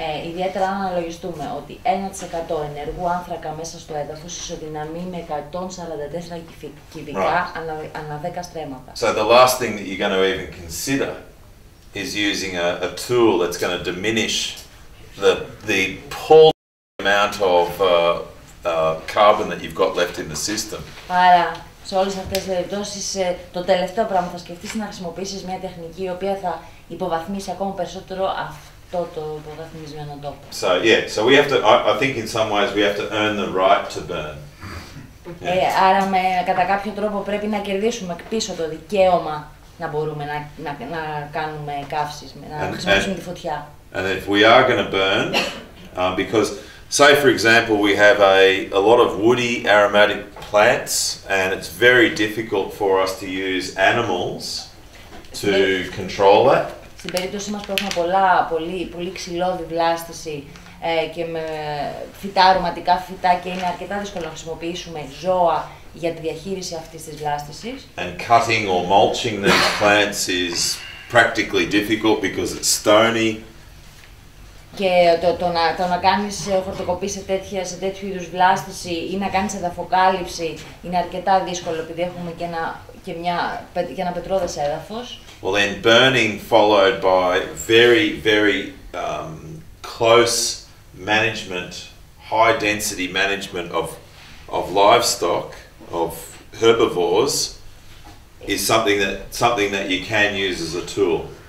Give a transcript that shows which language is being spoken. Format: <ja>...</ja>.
<el>Ιδιαίτερα αν αναλογιστούμε ότι 1% ενεργού άνθρακα μέσα στο έδαφος ισοδυναμεί με 144 κυβικά ανά 10 στρέμματα.</el> <en>So the last thing that you're going to even consider is using a tool that's going to diminish the pull amount of carbon that you've got left in the system.</en> <el>Άρα, σε όλες αυτές τις περιπτώσεις, το τελευταίο πράγμα θα σκεφτείς είναι να χρησιμοποιήσεις μια τεχνική η οποία θα υποβαθμίσει ακόμα περισσότερο αυτό το υποβαθμισμένο τόπο.</el> <en>So yeah, so we have to. I think in some ways we have to earn the right to burn.</en> <el>Άρα, κατά κάποιο τρόπο πρέπει να κερδίσουμε πίσω το δικαίωμα να μπορούμε να κάνουμε καύσεις, να χρησιμοποιήσουμε τη φωτιά.</el> <en>And if we are going to burn, because say for example we have a lot of woody aromatic plants and it's very difficult for us to use animals to control that.</en> <el>Στην περίπτωσή μας που έχουμε πολύ ξυλώδη βλάστηση και με φυτά, αρωματικά φυτά και είναι αρκετά δύσκολο να χρησιμοποιήσουμε ζώα για τη διαχείριση αυτής της βλάστησης.</el> <en>And cutting or mulching these plants is practically difficult because it's stony.</en> <el>Και το να κάνεις χορτοκοπή σε τέτοιου είδους βλάστηση ή να κάνεις εδαφοκάλυψη είναι αρκετά δύσκολο επειδή έχουμε και ένα πετρώδες έδαφος.</el> <en>Well then burning followed by very, very close management, high density management of livestock, of herbivores, is something that you can use as a tool.</en>